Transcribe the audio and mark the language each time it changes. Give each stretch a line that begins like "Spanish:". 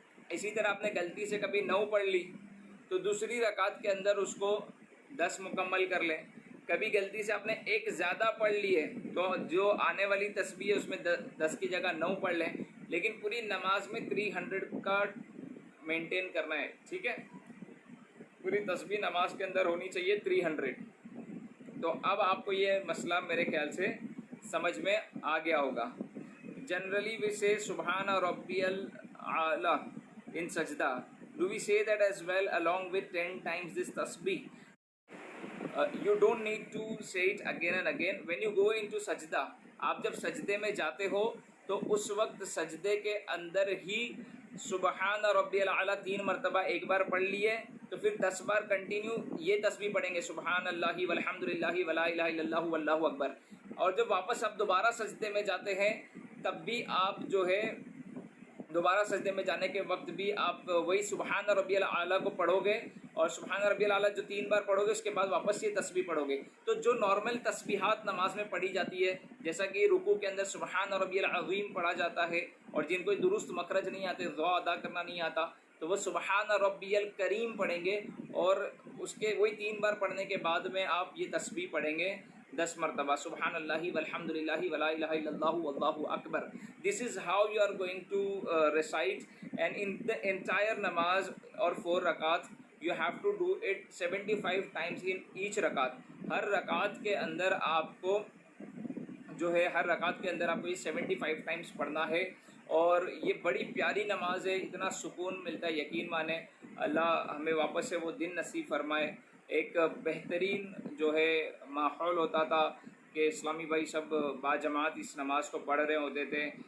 Urdu: اسی طرح آپ نے غلطی سے کبھی 9 پڑھ لی تو دوسری رکعت کے اندر اس کو 10 مکمل کر لیں۔ کبھی غلطی سے آپ نے ایک زیادہ پڑھ لی ہے تو جو آنے والی تسبیح ہے اس میں 10 کی جگہ 9 پڑھ لیں، لیکن پوری نماز میں 300 کا مینٹین کرنا ہے، ٹھیک ہے، پوری تسبیح نماز کے اندر ہونی چاہیے 300۔ تو اب آپ کو یہ مسئلہ میرے خیال سے سمجھ میں آ گیا ہوگا۔ جنرلی ویسے سبحان ربی
English: a'la in sajda, do we say that as well along with 10 times this tasbih? You don't need to say it again and again. When you go into sajda,
Urdu: آپ جب سجدے میں جاتے ہو تو اس وقت سجدے کے اندر ہی سبحان ربی الاعلیٰ 3 مرتبہ ایک بار پڑھ لیے تو پھر 10 بار کنٹینیو یہ تسبیح پڑھیں گے سبحان اللہ والحمد للہ ولا الہ الا اللہ واللہ اکبر. اور جب واپس آپ دوبارہ سجدے میں جاتے ہیں تب بھی آپ جو ہے دوبارہ سجدے میں جانے کے وقت بھی آپ وہی سبحان ربی الاعلیٰ کو پڑھو گے اور سبحان ربی الاعلیٰ جو 3 بار پڑھو گے اس کے بعد واپس یہ تسبیح پڑھو گے. تو جو نارمل تسبیحات نماز میں پڑھی جاتی ہے جیسا کہ رکوع کے اندر سبحان ربی العظیم پڑھا جاتا ہے اور جن کو درست مخرج نہیں آتے دعا ادا کرنا نہیں آتا تو وہ سبحان ربی الکریم پڑھیں گے اور اس کے وہی 3 بار پڑھنے کے بعد میں آپ یہ تسبیح پڑھیں گے 10 مرتبہ سبحان اللہ والحمد للہ ولا الہ الا اللہ واللہ اکبر.
English: This is how you are going to recite, and in the entire namaz or 4 rakat you have to do it 75 times in each rakat.
Urdu: ہر رکعت کے اندر آپ کو جو ہے ہر رکعت کے اندر آپ کو یہ 75 ٹائمز پڑھنا ہے اور یہ بڑی پیاری نماز ہے. اتنا سکون ملتا ہے یقین مانیں. اللہ ہمیں واپس سے وہ دن نصیب فرمائے. ایک بہترین جو ہے ماحول ہوتا تھا کہ اسلامی بھائی سب باجماعت اس نماز کو پڑھ رہے ہوتے تھے.